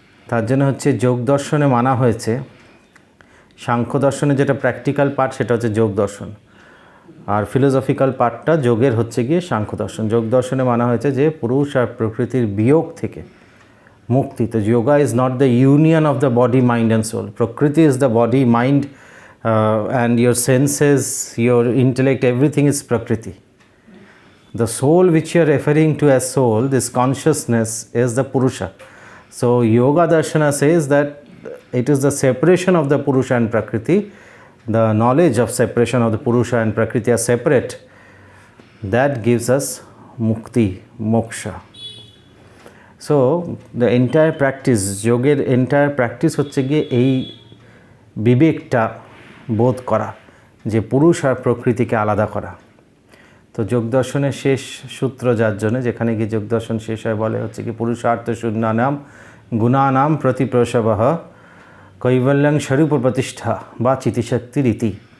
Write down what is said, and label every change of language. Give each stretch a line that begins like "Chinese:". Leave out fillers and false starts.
Bangla: তার জন্য হচ্ছে যোগ দর্শনে মানা হয়েছে, সাংখ্য দর্শনে যেটা প্র্যাকটিক্যাল পার্ট সেটা হচ্ছে যোগ দর্শন, আর ফিলোসফিক্যাল পার্টটা যোগের হচ্ছে গিয়ে সাংখ্য দর্শন। যোগ দর্শনে মানা হয়েছে যে পুরুষ আর প্রকৃতির বিয়োগ থেকে মুক্তি।
English: তো yoga is not the union of the body mind and soul, Prakriti is the body mind and your senses, your intellect, everything is Prakriti. The soul which you are referring to as soul, this consciousness is the Purusha. So Yoga Darshana says that it is the separation of the Purusha and Prakriti, the knowledge of separation of the Purusha and Prakriti are separate, that gives us Mukti, Moksha. So the entire practice,
Bangla: যোগের
English: entire practice
Bangla: হচ্ছে গিয়ে এই বিবেকটা বোধ করা যে পুরুষ আর প্রকৃতিকে আলাদা করা। তো যোগ দর্শনের শেষ সূত্র যার জন্য, যেখানে গিয়ে যোগ দর্শন শেষ হয় বলে হচ্ছে কি
Sanskrit: পুরুষার্থ শূন্যানাম গুণানাম প্রতিপ্রসবঃ কৈবল্যং স্বরূপ প্রতিষ্ঠা বা চিতিশক্তির ইতি।